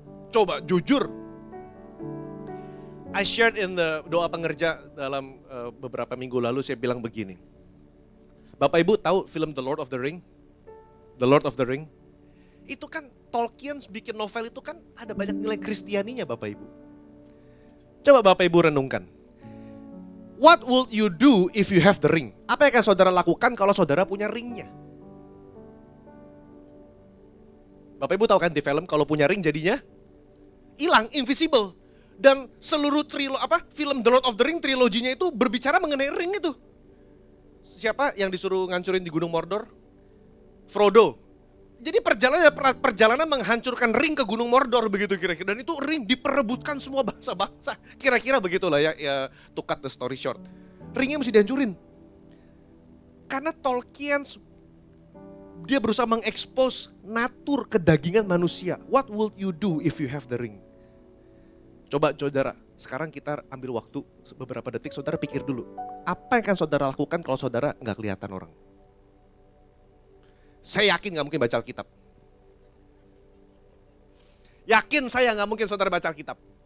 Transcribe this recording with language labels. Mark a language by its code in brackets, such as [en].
[id] Coba jujur. [en] I shared in the [id] doa pengerja dalam beberapa minggu lalu, saya bilang begini. Bapak Ibu tahu film The Lord of the Ring? The Lord of the Ring? Itu kan Tolkien bikin novel itu kan ada banyak nilai Kristianinya Bapak Ibu. Coba Bapak Ibu renungkan. [en] What would you do if you have the ring? [id] Apa yang akan saudara lakukan kalau saudara punya ringnya? Bapak Ibu tahu kan di film kalau punya ring jadinya hilang, invisible. Dan seluruh film The Lord of the Ring triloginya itu berbicara mengenai ring itu. Siapa yang disuruh ngancurin di Gunung Mordor? Frodo. Jadi perjalanan menghancurkan ring ke Gunung Mordor begitu kira-kira. Dan itu ring diperebutkan semua bangsa-bangsa. Kira-kira begitulah ya [en] to cut the story short. [id] Ringnya mesti dihancurin. Karena Tolkien dia berusaha mengekspos natur kedagingan manusia. [en] What would you do if you have the ring? [id] Coba saudara, sekarang kita ambil waktu beberapa detik, saudara pikir dulu. Apa yang akan saudara lakukan kalau saudara nggak kelihatan orang? Saya yakin nggak mungkin baca Alkitab. Yakin saya nggak mungkin saudara baca Alkitab.